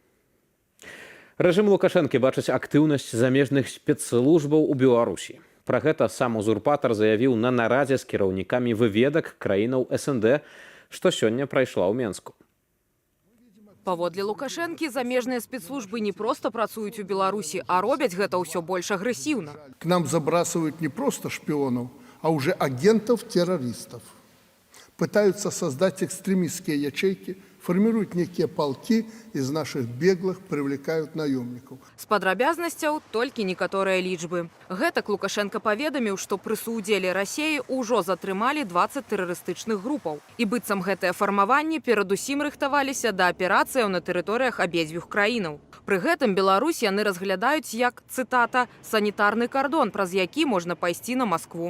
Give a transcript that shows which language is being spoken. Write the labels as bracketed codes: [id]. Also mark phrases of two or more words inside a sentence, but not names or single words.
[be] Рэжым Лукашэнкі бачыць актыўнасць замежных спецслужбаў у Беларусі. Пра гэта сам узурпатар заявіў на нарадзе з кіраўнікамі выведак краінаў СНД, што сёння прайшла ў Менску. Паводле Лукашэнкі, замежныя спецслужбы не проста працуюць у Беларусі, а робяць гэта ўсё больш агрэсіўна. [ru] К нам забрасывают не просто шпионов, а уже агентов-террористов. Пытаются создать экстремистские ячейки, формируют некие полки, из наших беглых привлекают наемников. [be] З падрабязнасцяў толькі некаторыя лічбы. Гэтак Лукашенко паведаміў, што пры суудзеле Расіі ўжо затрымалі 20 тэрарыстычных групаў. І быццам гэтыя фармаванні перадусім рыхтаваліся да аперацыяў на тэрыторыях абедзвюх краінаў. Пры гэтым Беларусь яны разглядаюць як, цытата, «санітарны кардон», праз які можна пайсці на Маскву.